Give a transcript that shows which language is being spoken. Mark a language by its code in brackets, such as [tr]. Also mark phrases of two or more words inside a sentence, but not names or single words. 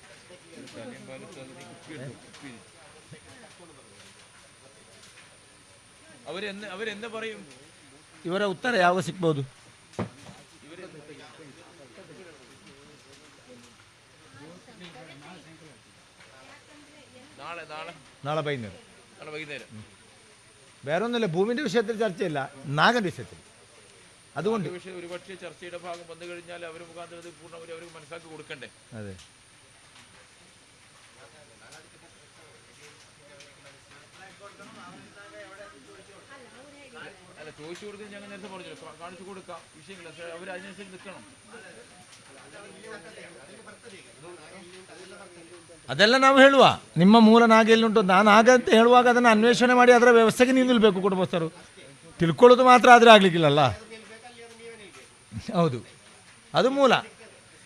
[ml] അവരെന്ത് പറയും? [kn] ಇವರ ಉತ್ತರ ಯಾವಾಗ ಸಿಗ್ಬೋದು? [ml] നാളെ വൈകുന്നേരം. വേറെ ഒന്നുമില്ല, ഭൂമിൻ്റെ വിഷയത്തിൽ ചർച്ചയില്ല, നാഗൻ്റെ വിഷയത്തിൽ. അതുകൊണ്ട് ഒരുപക്ഷെ ചർച്ചയുടെ ഭാഗം വന്നു കഴിഞ്ഞാൽ അവർ മുഖാന്തരം പൂർണ്ണമായി അവർക്ക് മനസ്സിലാക്കി കൊടുക്കണ്ടേ? അതെ. അല്ല, ചോദിച്ചു കൊടുക്കാൻ ഞങ്ങൾ നേരത്തെ പറഞ്ഞു, കാണിച്ചു കൊടുക്കാം, വിഷയമില്ല, അവർ അതിനനുസരിച്ച് നിൽക്കണം. [kn] ಅದೆಲ್ಲ ನಾವು ಹೇಳುವ, ನಿಮ್ಮ ಮೂಲ ನಾಗ ಎಲ್ಲಿಂಟು, ನಾನು ನಾಗ ಅಂತ ಹೇಳುವಾಗ ಅದನ್ನು ಅನ್ವೇಷಣೆ ಮಾಡಿ ಅದರ ವ್ಯವಸ್ಥೆಗೆ ನೀವು ನಿಲ್ಲಬೇಕು ಕುಟುಂಬಸ್ಥರು. ತಿಳ್ಕೊಳ್ಳೋದು ಮಾತ್ರ ಆದರೆ ಆಗಲಿಕ್ಕಿಲ್ಲಲ್ಲ. ಹೌದು, ಅದು ಮೂಲ.